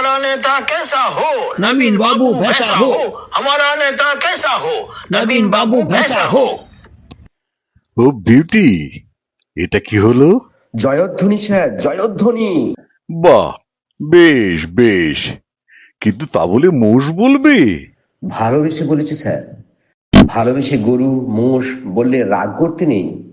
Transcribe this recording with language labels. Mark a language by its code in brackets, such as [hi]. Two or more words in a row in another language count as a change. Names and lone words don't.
[hi] नेता कैसा हो, नवीन बाबू वैसा हो। हमारा नेता कैसा हो, नवीन बाबू वैसा हो। [bn] ও বিউটি, এটা কি হলো? জয়ধ্বনি স্যার, জয়ধ্বনি। বাহ, বেশ বেশ, কিন্তু তা বলে মোষ বলবে? ভালোবেসে বলেছে স্যার। ভালোবেসে গরু মোষ বললে রাগ করতে নেই।